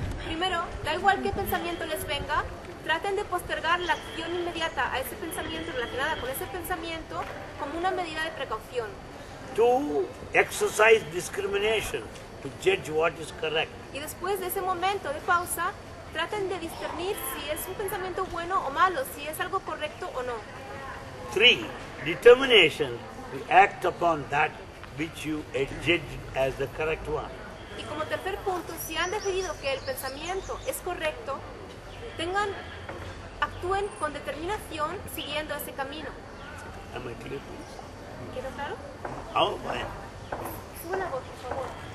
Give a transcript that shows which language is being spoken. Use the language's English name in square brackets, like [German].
[Spanish] Primero, da igual qué pensamiento les venga, traten de postergar la acción inmediata a ese pensamiento, relacionada con ese pensamiento, como una medida de precaución. [English] 2, exercise discrimination to judge what is correct. [Spanish] Y después de ese momento de pausa, traten de discernir si es un pensamiento bueno o malo, si es algo correcto o no. [English] 3, determination to act upon that which you judge as the correct one. [Spanish] Y como tercer punto, si han decidido que el pensamiento es correcto, actúen con determinación siguiendo ese camino. [English] Am I clear, please? [Spanish] ¿Quedó claro? [English] Oh, fine. [Spanish] Sube la voz, por favor.